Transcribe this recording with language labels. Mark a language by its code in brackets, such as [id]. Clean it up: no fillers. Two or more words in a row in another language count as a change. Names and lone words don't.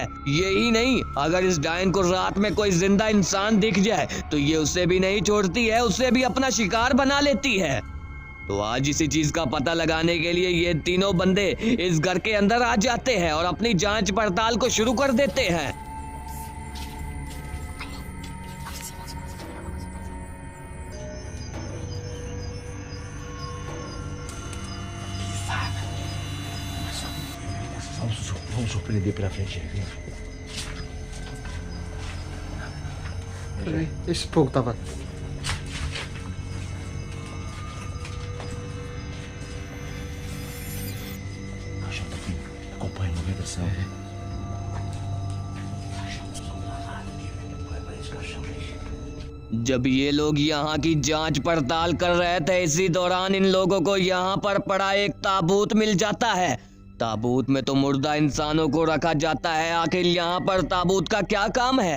[hi] यही नहीं, अगर इस डायन को रात में कोई जिंदा इंसान दिख जाए तो ये उसे भी नहीं छोड़ती है, उसे भी अपना शिकार बना लेती है। तो आज इसी चीज का पता लगाने के लिए ये तीनों बंदे इस घर के अंदर आ जाते हैं और अपनी जांच पड़ताल को शुरू कर देते हैं। [pt] Vamos surpreender pela frente aí, vem. Peraí, esse fogo tava. Jota, acompanha a movimentação. [hi] जब ये लोग यहाँ की जांच पड़ताल कर रहे थे, इसी दौरान इन लोगों को यहाँ पर पड़ा एक ताबूत मिल जाता है। ताबूत में तो मुर्दा इंसानों को रखा जाता है, आखिर यहाँ पर ताबूत का क्या काम है?